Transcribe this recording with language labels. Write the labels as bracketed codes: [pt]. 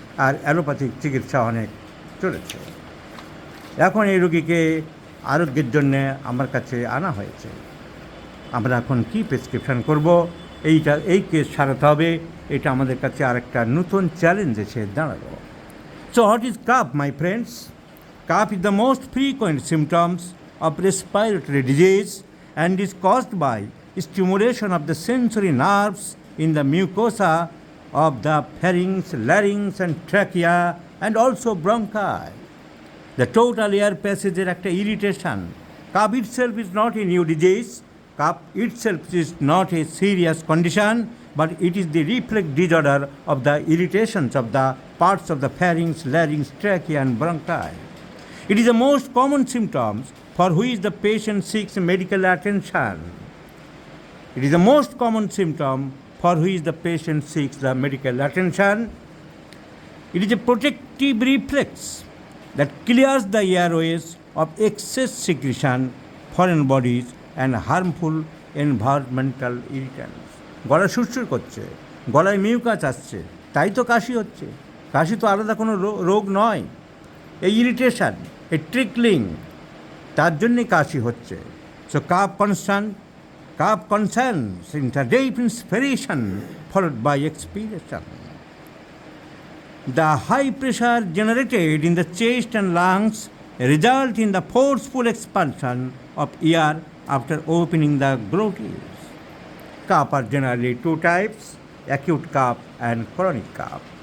[bn] আর allopathic চিকিৎসা অনেক চলেছে। এখন এই রোগীকে আরোগ্যের জন্যে আমার কাছে আনা হয়েছে। আমরা এখন কী প্রেসক্রিপশান করব, এই কেস সারাতে হবে, এটা আমাদের কাছে আরেকটা নতুন চ্যালেঞ্জ এসে দাঁড়ালো। [en] So what is cough, my friends? Cough is the most frequent symptoms of respiratory disease and is caused by stimulation of the sensory nerves in the mucosa of the pharynx, larynx and trachea and also bronchi. The total air passage is [bn] একটা [en] irritation. Cough itself is not a new disease. Cough itself is not a serious condition, but it is the reflex disorder of the irritations of the parts of the pharynx, larynx, trachea and bronchi. It is the most common symptoms for which the patient seeks medical attention. It is the most common symptom for which the patient seeks the medical attention. It is a protective reflex that clears the airways of excess secretion, foreign bodies and harmful environmental irritants. [bn] গলা সুরসুর করছে, গলায় mucus আসছে, তাই তো কাশি হচ্ছে। কাশি তো আলাদা কোনো রোগ নয়, এই ইরিটেশন, এই ট্রিকলিং, তার জন্যে কাশি হচ্ছে। [en] So cough concerns in a deep inspiration followed by expiration. The high pressure generated in the chest and lungs result in the forceful expulsion of air after opening the glottis. Cough are generally 2 types, acute cough and chronic cough.